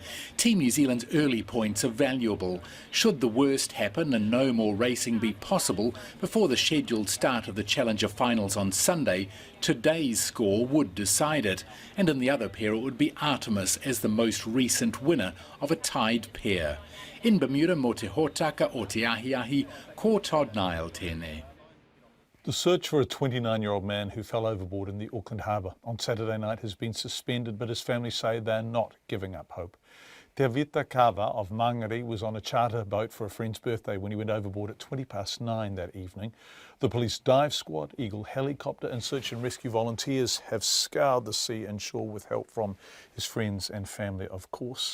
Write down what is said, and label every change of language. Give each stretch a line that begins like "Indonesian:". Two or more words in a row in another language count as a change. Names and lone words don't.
English: Team New Zealand's early points are valuable. Should the worst happen and no more racing be possible before the scheduled start of the Challenger finals on Sunday, today's score would decide it. And in the other pair it would be Artemis as the most recent winner of a tied pair. In Bermuda,
Māori: mo te hōtaka o te ahi, ko Todd Nile tēnei.
English: The search for a 29-year-old man who fell overboard in the Auckland harbour on Saturday night has been suspended, but his family say they're not giving up hope. Te Avita Kava of Mangere was on a charter boat for a friend's birthday when he went overboard at 9:20 that evening. The police dive squad, Eagle helicopter and search and rescue volunteers have scoured the sea and shore with help from his friends and family, of course.